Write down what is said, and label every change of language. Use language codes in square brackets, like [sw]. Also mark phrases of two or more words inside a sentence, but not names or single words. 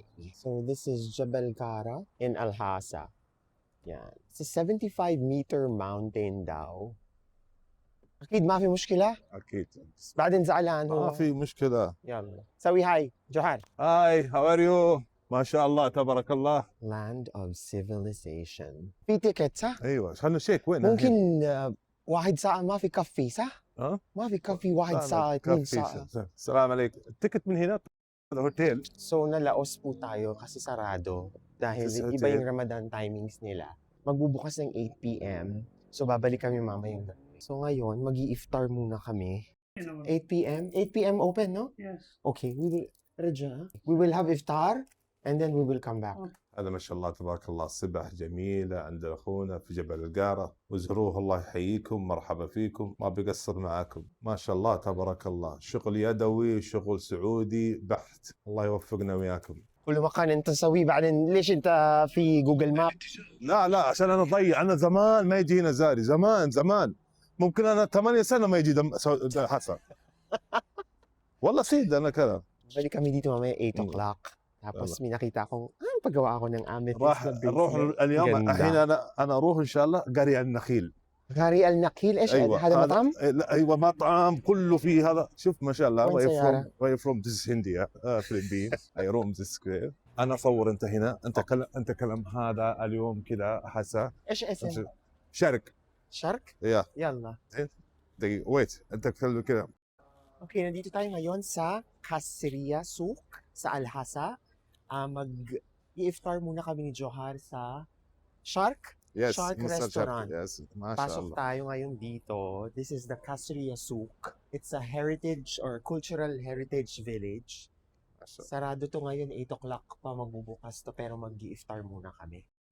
[en] So, this is Jabal Kara in Al-Hasa. [tl] Yan. [en] It's a 75-meter mountain daw. [ar] أكيد ما في مشكلة. اكيد بعدين زعلان هو. ما في مشكله. يلا سوي هاي جوهر. [en] Hi how are you [ar] ما شاء الله تبارك الله. [en] Land of civilization. [ar] في تيكت صح؟ ايوه خلنا شيك وين ممكن 1 ساعة ما في كفي صح؟ ها؟ ما في كفي 1 ساعة 2 ساعة. السلام عليكم. التيكت من هنا الهوتيل. [tl] So nalaos po tayo kasi sarado dahil Sa iba hotel. yung Ramadan timings nila. Magbubukas ng 8 p.m. So babalik kami mamayang gabi. So ngayon, mag-i-iftar muna kami. [en] 8 p.m. 8 p.m. open, no? Yes. Okay, we will have iftar and then we will come back. [ar] هذا ما شاء الله تبارك الله سبح جميله عند اخونا في جبل القاره وزروه الله يحييكم مرحبا فيكم ما بيقصر معاكم ما شاء الله تبارك الله شغل يدوي شغل سعودي بحت الله يوفقنا وياكم. كل مكان انت تسويه بعدين ليش انت في [en] Google Map? [ar] لا عشان انا ضيع انا زمان ما يجي هنا زاري زمان ممكن انا 8 سنه ما يجي حسن والله صيد انا كذا. [tl] Balik kami dito mamaya 8 o'clock. Tapos may nakita akong, paggawa ako ng amethyst [ar] راح [tl] na [ar] نروح [tl] bracelet. [ar] اليوم [tl] Ganda. [ar] الحين انا اروح ان شاء الله قرية النخيل. غاري النخيل ايش هذا مطعم؟ لا ايوه مطعم كله فيه هذا شوف ما شاء الله وين سيارة؟ [en] where you from this is India Philippines I roam this square. [ar] انا اصور انت هنا انت كلام هذا اليوم كذا حسا ايش اسم؟ شرق يا يلا. دقيقة ويت انت تكلم كذا. [tl] Okay, nandito tayo ngayon sa Kasriya Souk sa Al-Hasa. Mag-i-iftar muna kami ni Johar sa Shark [en] Yes, Shark Mr. Restaurant. [ar] Yes ما شاء [tl] Pasok [ar] الله. [tl] tayo ngayon dito. [en] This is the Kasriya Souk. It's a heritage or cultural heritage village. [ar] ما شاء الله. [tl] Sarado to ngayon, 8 o'clock pa magbubukas to, pero mag-i-iftar muna kami.